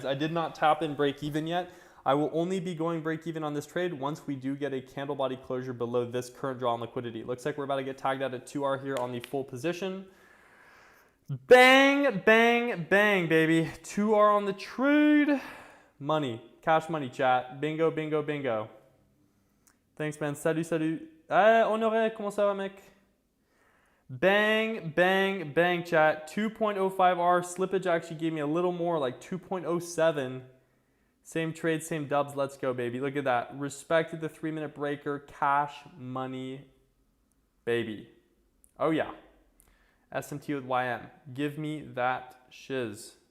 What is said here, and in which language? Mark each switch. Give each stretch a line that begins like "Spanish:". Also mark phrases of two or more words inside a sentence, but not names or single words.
English: I did not tap in break even yet. I will only be going break even on this trade once we do get a candle body closure below this current draw on liquidity. Looks like we're about to get tagged out at 2R here on the full position. Bang, bang, bang, baby. 2R on the trade. Money. Cash money, chat. Bingo, bingo, bingo. Thanks, man.
French: Salut, salut. Honoré, comment ça va, mec?
English: Bang, bang, bang, chat. 2.05R slippage actually gave me a little more, like 2.07. Same trade, same dubs. Let's go, baby. Look at that. Respected the 3-minute breaker. Cash money, baby. Oh, yeah. SMT with YM. Give me that shiz.